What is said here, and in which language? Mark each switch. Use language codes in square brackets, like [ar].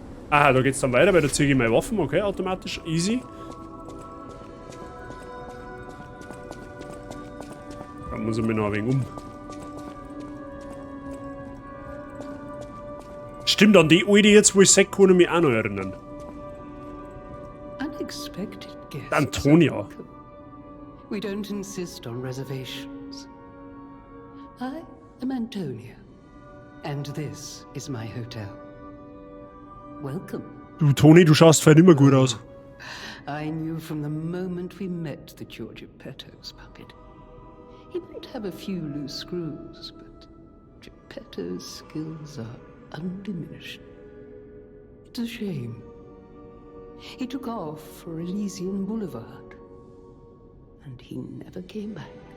[de] Aha, da geht's dann weiter, weil da ziehe ich meine Waffen. Okay, automatisch. Easy. Dann muss ich mich noch ein wenig um. Stimmt, an die alte jetzt, wo ich sage, kann ich mich auch noch erinnern. [en] Unexpected guests. Antonia. We don't insist on reservations. I am Antonia, and this is my hotel. Welcome. [de] Du, Toni, du schaust vielleicht immer gut aus. [en] I knew from the moment we met that you're Geppetto's puppet. He might have a few loose screws, but Geppetto's skills are undiminished. It's a shame. He took off for Elysian Boulevard, and he never came back.